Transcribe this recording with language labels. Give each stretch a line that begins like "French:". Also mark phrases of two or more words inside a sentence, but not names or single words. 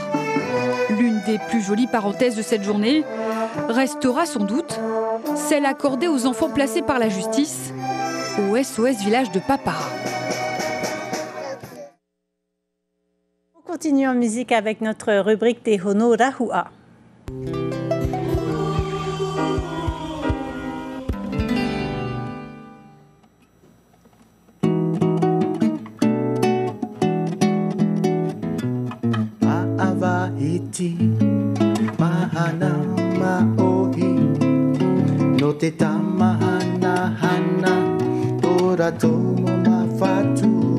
French: L'une des plus jolies parenthèses de cette journée restera sans doute celle accordée aux enfants placés par la justice au SOS Village de Papara. On continue en musique avec notre rubrique Te Hono Rahua.
Tahitian: Iti mahana maohi no te tamahana hana ora tomo mafatu